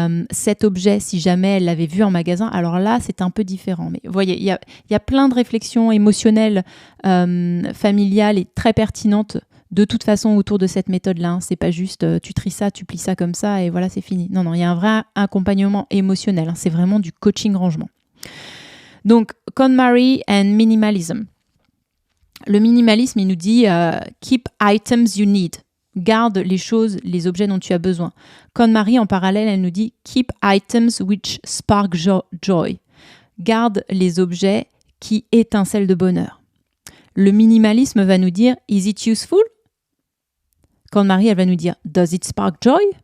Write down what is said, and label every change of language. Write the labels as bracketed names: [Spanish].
[French] cet objet si jamais elle l'avait vu en magasin, alors là, c'est un peu différent. Mais vous voyez, il y a plein de réflexions émotionnelles, familiales et très pertinentes de toute façon autour de cette méthode-là. Hein. C'est pas juste tu tries ça, tu plies ça comme ça et voilà, c'est fini. Non, il y a un vrai accompagnement émotionnel. Hein. C'est vraiment du coaching rangement. Donc, [English] KonMari and minimalism. [French] Le minimalisme, il nous dit [English] keep items you need. [French] Garde les choses, les objets dont tu as besoin. KonMari, en parallèle, elle nous dit [English] keep items which spark joy. [French] Garde les objets qui étincellent de bonheur. Le minimalisme va nous dire [English] is it useful? [French] KonMari, elle va nous dire [English] does it spark joy?